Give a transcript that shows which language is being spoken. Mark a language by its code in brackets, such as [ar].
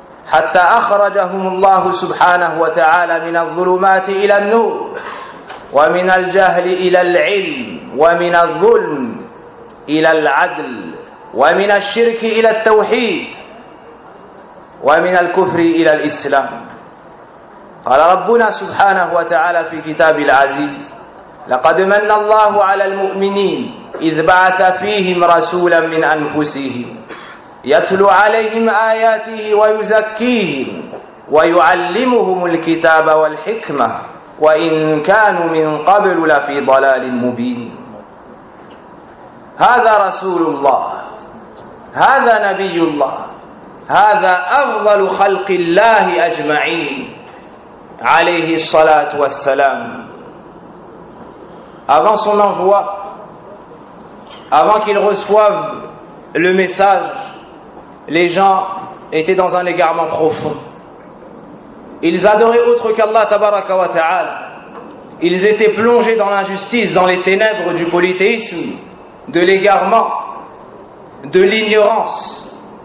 [ar] حتى أخرجهم الله سبحانه وتعالى من الظلمات إلى النور، ومن الجهل إلى العلم، ومن الظلم إلى العدل، ومن الشرك إلى التوحيد، ومن الكفر إلى الإسلام. قال ربنا سبحانه وتعالى في كتاب العزيز: لقد من الله على المؤمنين إذ بعث فيهم رسولا من أنفسهم يتلو عليهم آياته ويزكيهم ويعلمهم الكتاب والحكمة وإن كانوا من قبل لفي ضلال مبين. هذا رسول الله، هذا نبي الله، هذا أفضل خلق الله أجمعين عليه الصلاة والسلام. [fr] Avant son envoi, avant qu'il reçoive le message, les gens étaient dans un égarement profond. Ils adoraient autre qu'Allah tabaraka wa ta'ala. Ils étaient plongés dans l'injustice, dans les ténèbres du polythéisme, de l'égarement, de l'ignorance.